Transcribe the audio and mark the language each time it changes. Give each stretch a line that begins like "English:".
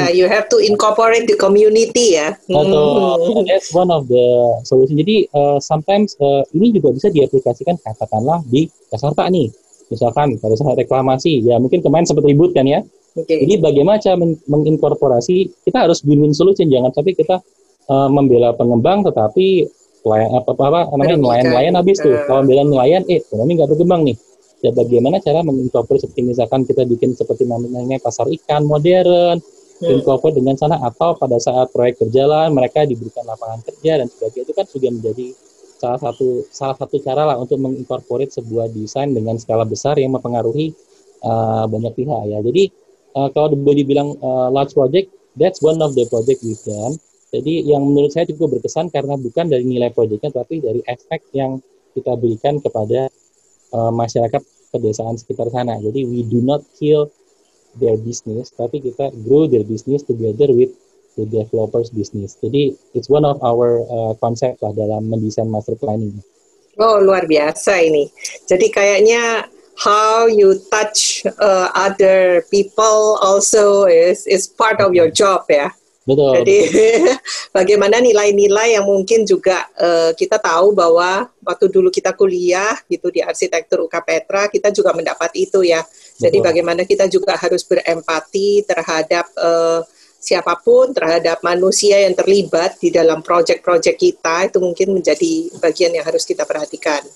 English: you have to incorporate the community ya.
Indonesian: Betul.
English: That's one of the solution.
Indonesian: Jadi sometimes ini juga bisa diaplikasikan katakanlah di Jakarta nih. Misalkan pada saat reklamasi, ya mungkin kemarin sempat ribut kan ya. Jadi bagaimana cara menginkorporasi, kita harus win-win solution, jangan sampai kita membela pengembang tetapi nelayan habis tuh. Kalau membela nelayan, ekonomi nggak berkembang nih. Ya bagaimana cara menginkorporasi, seperti misalkan kita bikin seperti namanya pasar ikan modern, incorporate dengan sana, atau pada saat proyek berjalan mereka diberikan lapangan kerja dan sebagainya, itu kan sudah menjadi salah satu cara lah untuk mengincorporate sebuah desain dengan skala besar yang mempengaruhi banyak pihak ya. Jadi kalau boleh dibilang
English: large project, that's one of the project we've done.
Indonesian: Jadi yang menurut saya cukup berkesan karena bukan dari nilai proyeknya, tapi dari efek yang kita berikan kepada masyarakat pedesaan sekitar sana. Jadi
English: we do not kill their business,
Indonesian: tapi kita
English: grow their business together with the developers business.
Indonesian: Jadi
English: it's one of our
Indonesian: konsep lah dalam mendesain master planning. Oh, luar biasa ini. Jadi kayaknya
English: how you touch other people also is part of your job ya.
Indonesian: Betul. Jadi bagaimana nilai-nilai yang mungkin juga kita tahu bahwa waktu dulu kita kuliah gitu di arsitektur UK Petra, kita juga mendapat itu ya. Jadi bagaimana kita juga harus berempati terhadap siapapun, terhadap manusia yang terlibat di dalam proyek-proyek kita, itu mungkin menjadi bagian yang harus kita perhatikan.